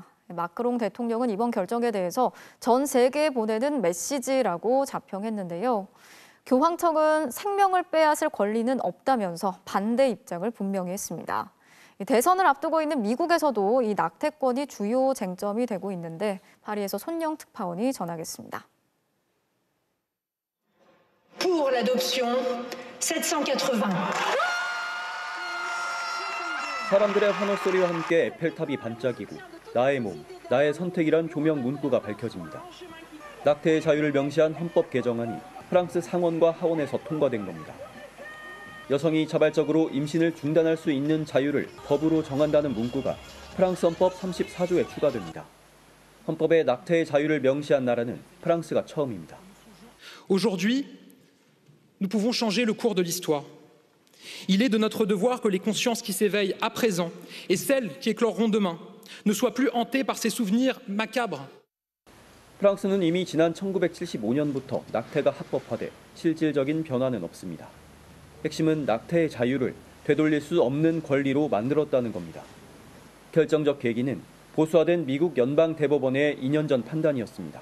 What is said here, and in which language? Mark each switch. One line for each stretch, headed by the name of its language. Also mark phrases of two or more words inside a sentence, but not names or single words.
Korean: 마크롱 대통령은 이번 결정에 대해서 전 세계에 보내는 메시지라고 자평했는데요. 교황청은 생명을 빼앗을 권리는 없다면서 반대 입장을 분명히 했습니다. 대선을 앞두고 있는 미국에서도 이 낙태권이 주요 쟁점이 되고 있는데 파리에서 손영 특파원이 전하겠습니다.
French: Pour l'adoption 780.
Korean: 사람들의 환호 소리와 함께 에펠탑이 반짝이고 나의 몸, 나의 선택이란 조명 문구가 밝혀집니다. 낙태의 자유를 명시한 헌법 개정안이 프랑스 상원과 하원에서 통과된 겁니다. 여성이 자발적으로 임신을 중단할 수 있는 자유를 법으로 정한다는 문구가 프랑스 헌법 34조에 추가됩니다. 헌법에 낙태의 자유를 명시한 나라는 프랑스가 처음입니다.
French: Aujourd'hui, nous pouvons changer le cours de l'histoire. Il est de notre devoir que les consciences qui s'éveillent à présent et celles qui écloreront demain ne soient plus hantées par ces souvenirs macabres.
Korean: 프랑스는 이미 지난 1975년부터 낙태가 합법화돼 실질적인 변화는 없습니다. 핵심은 낙태의 자유를 되돌릴 수 없는 권리로 만들었다는 겁니다. 결정적 계기는 보수화된 미국 연방대법원의 2년 전 판단이었습니다.